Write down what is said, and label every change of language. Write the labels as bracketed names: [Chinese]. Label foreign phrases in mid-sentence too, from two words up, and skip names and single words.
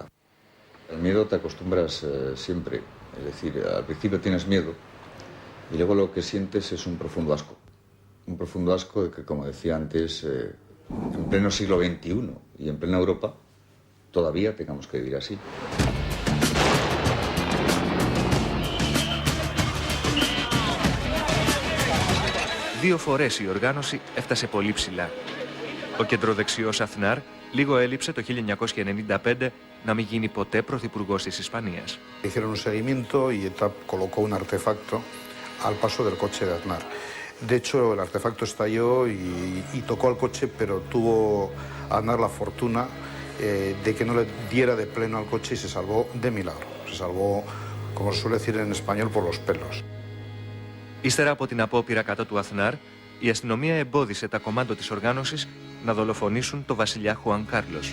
[Spanish] El miedo te acostumbras siempre, es decir, al principio tienes miedo y luego lo que sientes es un profundo asco. Un profundo asco de que, como decía antes, en pleno siglo XXI y en plena Europa, todavía tengamos que vivir así. [Greek] Δύο φορές η οργάνωση έφτασε πολύ ψηλά. Ο κεντροδεξιός Αθνάρ λίγο έλειψε το 1995 να μην γίνει ποτέ πρωθυπουργός της Ισπανίας. [Spanish] Hicieron un seguimiento y ETA colocó un artefacto al paso del coche de Aznar. De hecho, el artefacto estalló y tocó al coche, pero tuvo Aznar la fortuna de que no le diera de pleno al coche y se salvó de milagro. Se salvó, como se suele decir en español, por los pelos. [Greek] Ύστερα από την απόπειρα κατά του Αθνάρ, η αστυνομία εμπόδισε τα κομμάντο της οργάνωσης να δολοφονήσουν το βασιλιά Χουάν Κάρλος.